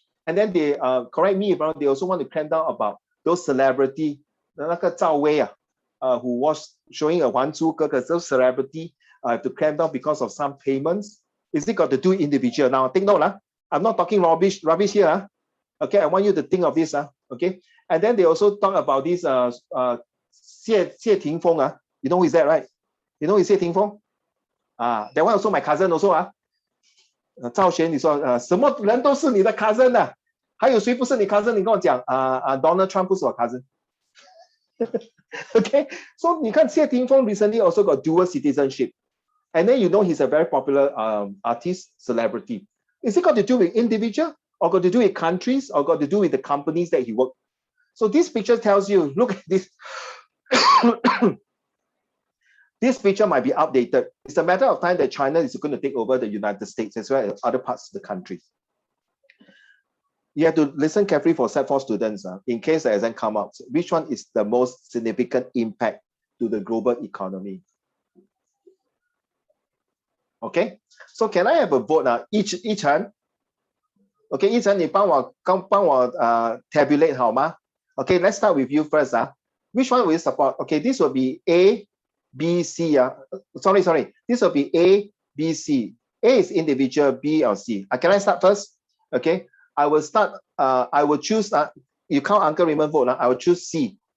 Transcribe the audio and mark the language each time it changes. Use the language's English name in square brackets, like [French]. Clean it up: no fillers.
[English] And then they correct me, but they also want to clamp down about those celebrity, [Chinese] 那个赵薇 [English] who was showing a 还珠格格, those celebrity to clamp down because of some payments. Is it got to do individual? Now think note, I'm not talking rubbish here. Okay, I want you to think of this. Okay. And then they also talk about this 谢霆锋 You know who is that, right? You know who is Xie Tingfeng? That one also my cousin also [Chinese] 赵璇，你说什么人都是你的 cousin 的，还有谁不是你 cousin？你跟我讲Donald Trump 不是我 cousin。 [English] Okay, so [Chinese] 你看 [English] 谢霆锋 recently also got dual citizenship, and then you know he's a very popular artist, celebrity. Is it got to do with individual, or got to do with countries, or got to do with the companies that he worked? So this picture tells you, look at this. This picture might be outdated. It's a matter of time that China is going to take over the United States as well as other parts of the country. You have to listen carefully for Set 4 students in case the exam come out. Which one is the most significant impact to the global economy? Okay, so can I have a vote now? Each hand. [Chinese] Okay, 一晨你帮我 tabulate 好吗? [English] Okay, let's start with you first. Which one will you support? Okay, this will be A, B, C. Sorry. This will be A, B, C. A is individual, B or C. Can I start first? Okay, I will start. I will choose. You count Uncle Raymond vote. I will choose C.